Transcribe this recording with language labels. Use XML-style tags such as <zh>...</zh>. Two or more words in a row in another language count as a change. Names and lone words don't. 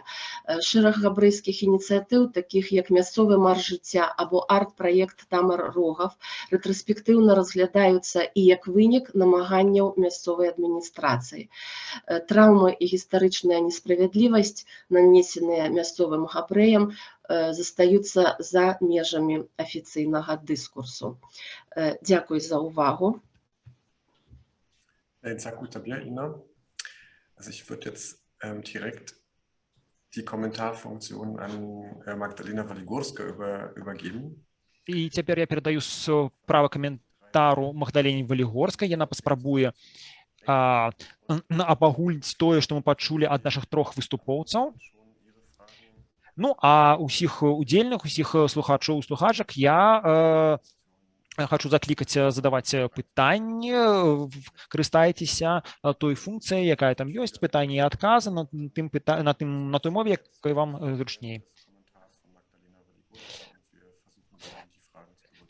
<be>Шэраг габрэйскіх ініцыятыў, такіх як мясцовы марш жыцця або арт-праект Тамар Рогав, рэтраспектыўна разглядаюцца і як вынік намаганняў мясцовай адміністрацыі. Траўмы і гістарычная несправядлівасць, нанесеныя мясцовым габрэям, застаюцца за межамі афіцыйнага дыскурсу. Дзякуй за ўвагу.</be> <de>Sehr gut, Ina. Also ich würde jetzt direkt die Kommentarfunktion an Magdalena Waligorska übergeben.</de> <be>І цяпер я перадаю права каментару Магдалене Валігорскай. Яна паспрабуе абагульніць тое, што мы пачулі ад нашых 3 выступоўцаў. Ну, а ўсіх удзельных, усіх слухачоў і слухачак я хочу заклікаць задаваць пытанні, карыстайцеся той функцыяй, якая там ёсць, пытанні і адказы на той мове, якой вам зручней.</be>